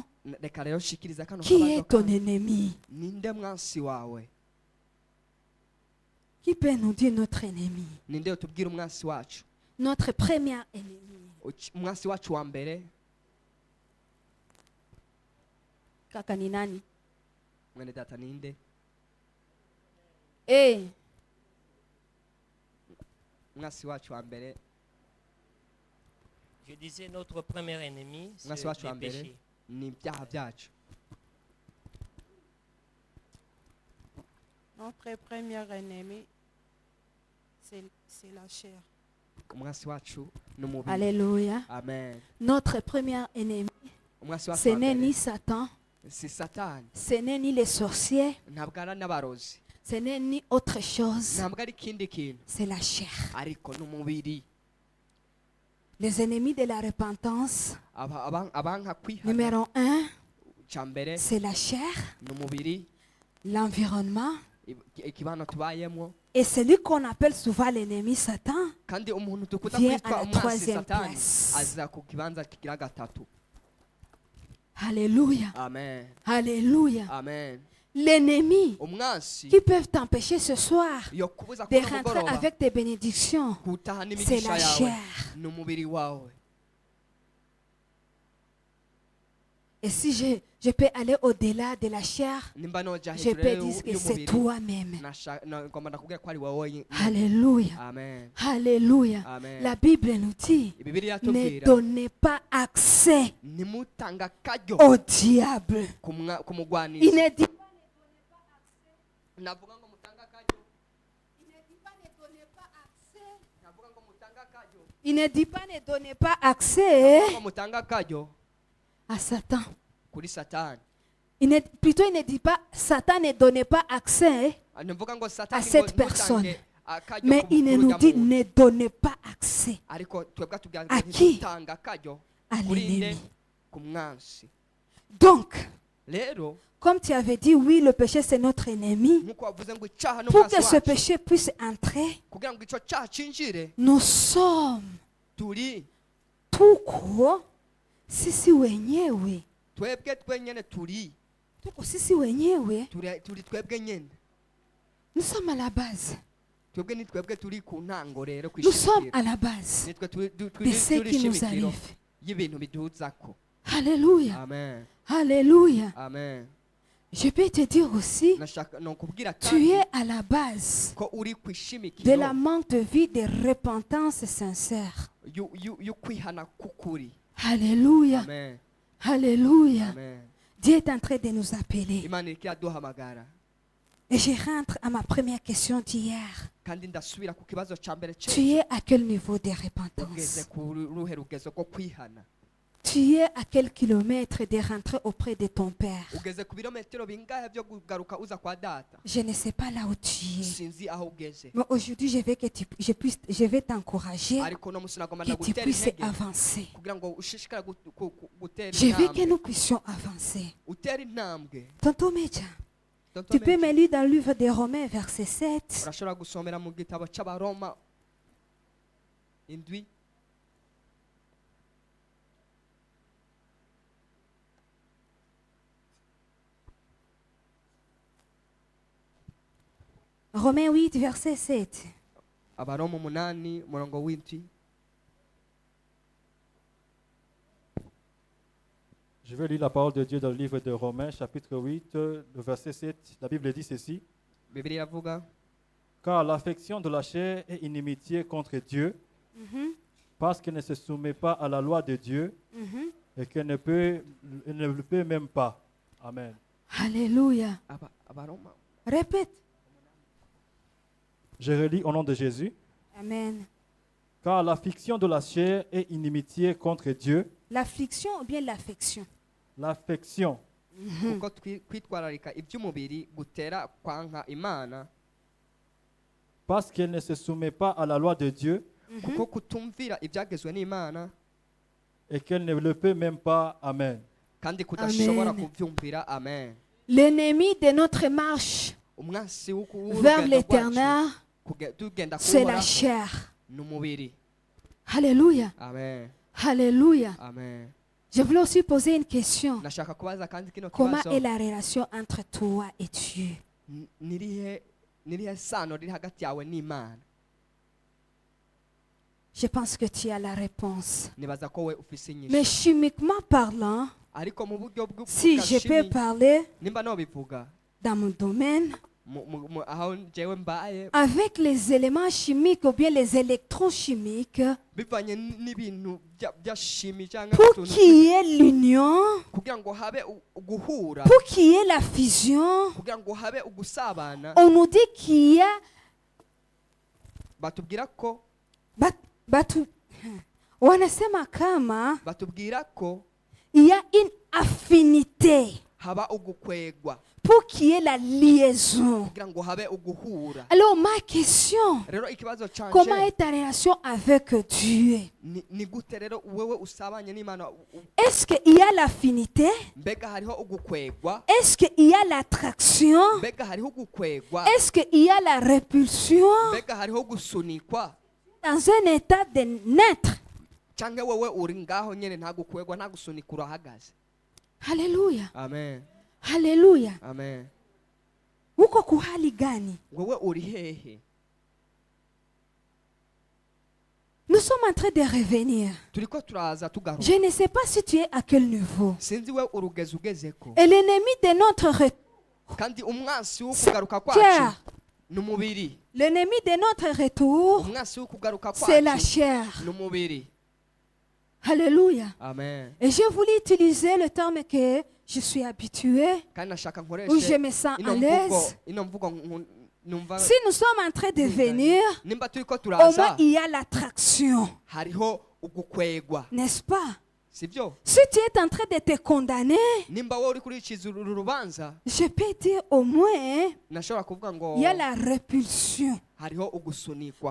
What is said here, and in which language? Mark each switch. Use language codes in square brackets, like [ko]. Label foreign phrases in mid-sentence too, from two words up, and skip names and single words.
[rn] Reka rero shikiriza kano [fr] Qui est [rn] kabazo [fr] ton [rn] ka- [fr] ennemi? [rn] ninde mwansi wawe? [fr] Qui peut nous dire notre ennemi? [rn] ninde utubwira umwansi wacu [fr] Notre premier ennemi. [rn] umwansi wacu wa mbere [sw] Kaka ni nani? [rn] mwene data ninde Eh, umwansi wacu wa mbere [fr] Je disais notre premier ennemi, c'est [rn] umwansi wacu wa [fr] le [rn] mbere [fr] péché. [rn] ni ibyaha byacu. [fr] Notre premier ennemi, c'est la chair. [rn] umwansi wacu ni umubiri. [fr] alléluia. Amen. Notre premier ennemi, [rn] umwansi wacu [fr] ce [rn] wa [fr] n'est [rn] mbere ni Satan, si satani, [fr] ce n'est ni les sorciers, [rn] ntabwo ari n'abarozi, [fr] ce n'est ni autre chose, [rn] ntabwo ari ikindi kintu, [fr] c'est la chair. [rn] ariko ni umubiri. [fr] Les ennemis de la repentance, [rn] abanka kwihana [fr] numéro 1, [rn] cya mbere [fr] c'est la chair, [rn] ni umubiri, [fr] l'environnement, [rn] ikibano tubayemo, [fr] et celui qu'on appelle souvent l'ennemi Satan [rn] kandi umuntu dukunda [fr] vient [rn] kwitwa [fr] à la [rn] umwansi [fr] troisième [rn] satani [fr] place. [rn] aza ku kibanza kigira gatatu. [fr] Alléluia. Amen. Alléluia. Amen. L'ennemi [rn] umwansi [fr] qui peuvent t'empêcher ce soir [rn] yokubuza [fr] de [rn] kuba [fr] rentrer [rn] mugoroba [fr] avec tes bénédictions, [rn] gutaha [fr] c'est [rn] n'imigisha [fr] la [rn] yawe [fr] chair. [rn] ni umubiri wawe. [fr] Et si je peux aller au-delà de la chair, [rn] nimba noja [fr] je [rn] hejuru [fr] peux [rn] rero [fr] dire que c'est [rn] y'umubiri [fr] toi-même. [rn] ngomba ndakubwira ko ari wowe. [fr] Alléluia. Amen. Alléluia. Amen. La Bible nous dit, [rn] Bibiliya [fr] ne [rn] yatubwira [fr] donnez pas accès [rn] nimutanga akaryo [fr] au diable. Il [rn] kumugwaniza. [fr] ne dit [rn] navuga ngo mutanga akaryo, navuga ngo mutanga akaryo, [fr] il ne dit pas ne donnez pas accès [rn] ngo mutanga akaryo [fr] à Satan. [rn] kuri satani. [fr] Plutôt, il ne dit pas Satan ne donnez pas accès, [rn] Navuga ngo [fr] à [rn] satani ngo [fr] cette personne. [rn] ntutange akaryo [fr] mais [rn] ku [fr] il ne [rn] mukuru [fr] nous dit [rn] w'umuntu. [fr] ne donnez pas accès [rn] Ariko twebwe tubwira [fr] À [rn] ngo [fr] qui? [rn] ntitanga akaryo [fr] à [rn] kuri nde? [fr] l'ennemi. [rn] Ku mwansi. [fr] Donc, [rn] Rero [fr] comme tu avais dit, oui, le péché c'est notre ennemi. [rn] nkuko wavuze ngo icyaha [fr] Pour [rn] n'umwansi [fr] que ce [rn] wacu, [fr] péché puisse entrer, [rn] kugira ngo icyo cyaha cinjire [fr] nous sommes [rn] turi [fr] tout court. [sw] Sisi wenyewe. [rn] twebwe twenyene turi [sw] Tuko sisi wenyewe. [rn] turi twebwe nyene. [fr] Nous sommes à la base. [rn] Twebwe ni twebwe turi ku ntango rero [fr] Nous sommes [rn] kwishimikira. [fr] à la base [rn] Nitwe turi [fr] de ce qui nous [rn] ishimikiro [fr] arrive. [rn] y'ibintu biduzako. [fr] Alléluia. Amen. Alléluia. Amen. Je peux te dire aussi, [rn] Nashaka nokubwira [fr] tu [rn] kandi [fr] es à la base [rn] ko uri [fr] de [rn] kwishimikiro [fr] la manque de vie de repentance sincère. [rn] y'ukwihana k'ukuri. [fr] Alléluia. Amen. Alléluia. Amen. Dieu est en train de nous appeler. [rn] Imana iriko iraduhamagara. [fr] Et je rentre à ma première question d'hier. [rn] Kandi ndasubira ku kibazo ca mbere [fr] Tu es à quel niveau de [rn] ugeze [fr] repentance? [rn] ku ruhe rugezo ko kwihana. [fr] Tu es à quel kilomètre de rentrer auprès de ton Père? [rn] Ugeze ku birometero bingahe byo kugaruka uza kwa data? [fr] Je ne sais pas là où tu es. [rn] Sinzi aho ugeze. [fr] Mais aujourd'hui, je vais t'encourager [rn] Ariko no musi nagomba [fr] que tu [rn] ndagutera [fr] puisses [rn] intege [fr] avancer. [rn] kugira ngo ushishikare gutera [fr] Je veux que [rn] intambwe. [fr] nous puissions avancer. [rn] Utera intambwe. [fr] Tonton Meja, Tonton tu peux Meja, me lire dans le livre des Romains, verset 7. [rn] urashobora gusomera mu gitabo c'abaroma indwi [fr] Romains 8, verset 7. [rn] abaroma 8 umurongo w'indwi. [fr] Je vais lire la parole de Dieu dans le livre de Romains, chapitre 8, le verset 7. La Bible dit ceci. [rn] Bibiliya iravuga [fr] Car l'affection de la chair est inimitié contre Dieu, parce qu'elle ne se soumet pas à la loi de Dieu et qu'elle ne le peut même pas. Amen. Alléluia. [rn] abaroma [fr] Répète. Je relis au nom de Jésus. Amen. Car l'affection de la chair est inimitié contre Dieu. L'affliction ou bien l'affection? L'affection, [rn] kuko kwitwararika iby'umubiri gutera kwanka Imana, [fr] parce qu'elle ne se soumet pas à la loi de Dieu [rn] kuko kutumvira ibyagezwe n'Imana [fr] et qu'elle ne le peut même pas. Amen. [rn] kandi kudashobora Amen. kubyumvira. Amen. [fr] L'ennemi de notre marche [rn] Umwansi [fr] vers l'éternel, [rn] tugenda [fr] c'est la [rn] kuhoraho [fr] chair. [rn] n'umubiri. [fr] Alléluia. Amen. Alléluia. Amen. Je voulais aussi poser une question. [rn] Nashaka kubaza kandi kino [fr] Comment [rn] kibazo [fr] est la relation entre toi et Dieu? [rn] nirihe n'irihe sano riri hagati yawe n'Imana? [fr] Je pense que tu as la réponse. [rn] Nibaza ko we ufise [fr] Mais [rn] inyishu. [fr] chimiquement parlant, [rn] Ariko mu buryo [fr] si je peux [rn] bw'ubwashimi [fr] parler [rn] nimba no bivuga [fr] dans mon domaine, [rn] aho jewe mbaye [fr] avec les éléments chimiques ou bien les électrons chimiques, [rn] bivanye n'ibintu bya shimi cyangwa [fr] pour [rn] utuntu [fr] qu'il y ait l'union, [rn] kugira ngo habe uguhura, [fr] pour qu'il y ait la fusion, [rn] kugira ngo habe ugusabana. [fr] on nous dit qu'il y a [rn] Batubwira ko [sw] wanasema kama [rn] batubwira ko [fr] il y a une affinité [rn] haba ugukwegwa [fr] pour qu'il y ait la liaison. [rn] kugira ngo habe uguhura. [fr] Alors ma question, [rn] Rero ikibazo [fr] comment [rn] canje [fr] est ta relation avec Dieu? [rn] ni gute rero wewe usabanye n'Imana? [fr] Est-ce qu'il y a l'affinité? [rn] Mbega hariho ugukwegwa? [fr] Est-ce qu'il y a l'attraction? [rn] Mbega hariho ugukwegwa? [fr] Est-ce qu'il y a la répulsion [rn] Mbega hariho gusunikwa? [fr] dans un état de naître? [rn] Cyangwa wewe uri ngaho nyene nta gukwegwa nta gusunika urahagaze? [fr] Alléluia. Amen. Alléluia. Amen. [sw] Uko kuhali gani? [rn] Wewe uri hehe? [fr] Nous sommes en train de revenir. [rn] Turiko turaza tugaruka. [fr] Je ne sais pas si tu es à quel niveau. [rn] Sinzi we urugeze ugezeko. [fr] Et l'ennemi de notre retour, [rn] Kandi umwansi w'ukugaruka [fr] chair. [rn] kwacu ni umubiri. [fr] L'ennemi de notre retour, [rn] Umwansi w'ukugaruka [fr] c'est la [rn] kwacu [fr] chair. [rn] ni umubiri. [fr] Alléluia. Amen. Et j'ai voulu utiliser le terme que je suis habitué, [rn] Kandi nashaka [fr] où je [rn] nkoreshe [fr] me sens à [rn] ino mvugo [fr] l'aise. [rn] ino mvugo numva [fr] Si nous sommes en train de venir, [rn] nimba turiko [fr] au moins [rn] turaza [fr] il y a l'attraction, [rn] hariho ugukwegwa, [fr] n'est-ce pas? [rn] sibyo? [fr] Si tu es en train de te condamner, [rn] Nimba wowe uri kuriciza uru rubanza [fr] je peux dire au moins, [rn] nashobora kuvuga ngo [fr] il y a la répulsion. [rn] hariho ugusunikwa,